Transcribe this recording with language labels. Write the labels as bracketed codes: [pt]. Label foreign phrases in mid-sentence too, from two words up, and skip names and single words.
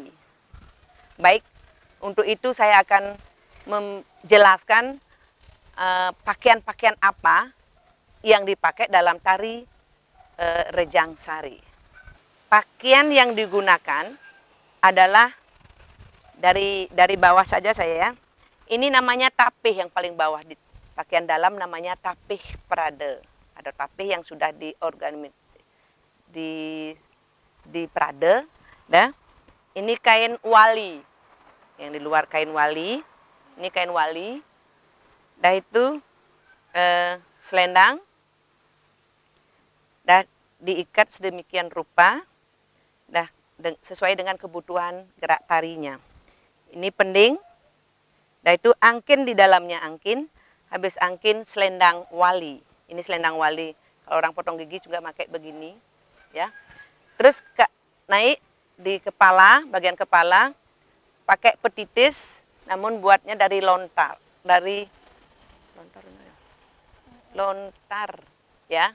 [id] Baik, untuk itu saya akan menjelaskan pakaian-pakaian apa yang dipakai dalam tari Rejang Sari. Pakaian yang digunakan adalah dari bawah saja saya ya. Ini namanya tapih yang paling bawah. Di pakaian dalam namanya tapih prade. Ada tapih yang sudah di prade. Dah. Ini kain wali. Yang di luar kain wali. Ini kain wali. Dah itu selendang. Dah diikat sedemikian rupa. Dah sesuai dengan kebutuhan gerak tarinya. Ini pending, dah itu angkin di dalamnya angkin, habis angkin selendang wali. Ini selendang wali. Kalau orang potong gigi juga pakai begini, ya. Terus naik di kepala, bagian kepala, pakai petitis, namun buatnya dari lontar, ya.